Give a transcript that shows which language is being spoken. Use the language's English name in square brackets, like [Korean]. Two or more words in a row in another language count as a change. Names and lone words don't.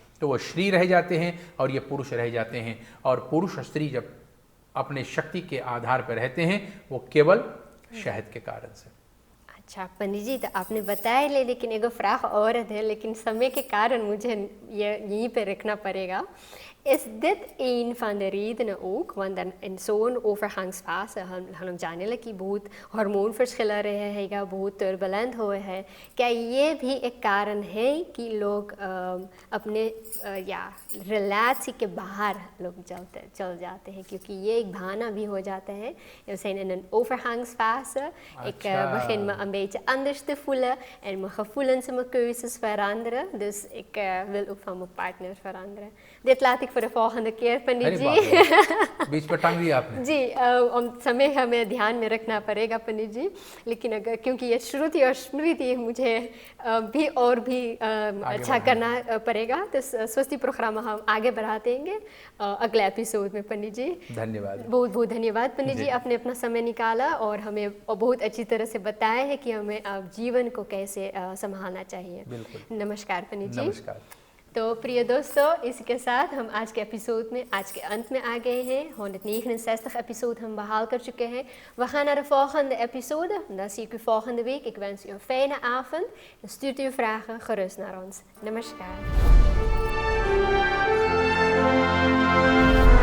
[Hindi] तो वो श्री रह जाते हैं और ये पुरुष रह जाते हैं. और पुरुष स्त्री जब अपने शक्ति के आधार पर रहते हैं वो केवल शहद के कारण से. अच्छा पंडित जी, तो आपने बताया लेकिन एक vraag और है, लेकिन समय के कारण मुझे यहीं पे रखना पड़ेगा. [Dutch] Is dit een van de redenen ook, want dan in zo'n overgangsfase [Hindi] हम जाने लगे कि बहुत हार्मोन [Dutch] verschillen [Hindi] रहे हैं, बहुत [Dutch] turbulent [Hindi] हुए हैं. क्या ये भी एक कारण है कि लोग अपने रिलेशन के बाहर लोग चल जाते हैं, क्योंकि ये एक भावना भी हो जाता है. [Dutch] We zijn in een overgangsfase. Ik begin me een beetje anders te voelen en mijn gevoelens en mijn keuzes veranderen. Dus ik wil ook van mijn partner veranderen. Dit laat ik ik voor de volgende keer, [Hindi] पंडित अरे जी। बाप रे, बीच में टांग दिया आपने। जी, समय हमें ध्यान में रखना पड़ेगा पंडित जी, लेकिन अगर क्योंकि ये श्रुति और स्मृति मुझे भी और भी अच्छा करना पड़ेगा, तो स्वस्ति प्रोग्राम हम आगे बढ़ा देंगे अगले एपिसोड में पंडित जी। धन्यवाद, बहुत बहुत धन्यवाद पंडित जी, आपने अपना समय निकाला और हमें बहुत अच्छी तरह से बताया है कि हमें जीवन को कैसे संभालना चाहिए। बिल्कुल। नमस्कार पंडित जी। नमस्कार। तो प्रिय दोस्तों, इसके साथ हम आज के एपिसोड में आज के अंत में आ गए हैं। 169 episode हम बहाल कर चुके हैं। [Dutch] We gaan naar de volgende episode. Dan zie ik u volgende week. Ik wens u een fijne avond en stuurt uw vragen gerust naar ons. Namaskar.